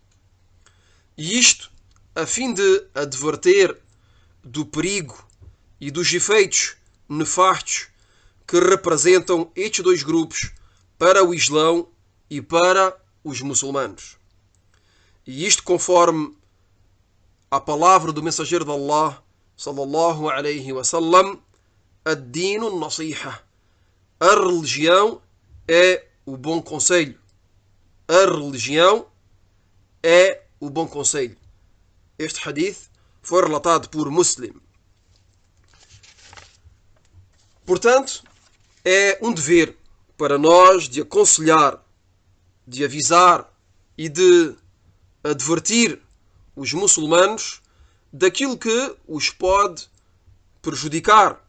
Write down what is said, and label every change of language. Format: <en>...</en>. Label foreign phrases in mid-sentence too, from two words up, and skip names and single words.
<pt>E isto a fim de adverter do perigo e dos efeitos nefastos que representam estes dois grupos para o Islão e para os muçulmanos. E isto conforme a palavra do mensageiro de Allah</pt> <ar>صلى الله عليه وسلم الدين النصيحة.</ar> <pt>A religião é o bom conselho. A religião é o bom conselho. Este hadith foi relatado por Muslim. Portanto, é um dever para nós de aconselhar, de avisar e de advertir os muçulmanos daquilo que os pode prejudicar,</pt>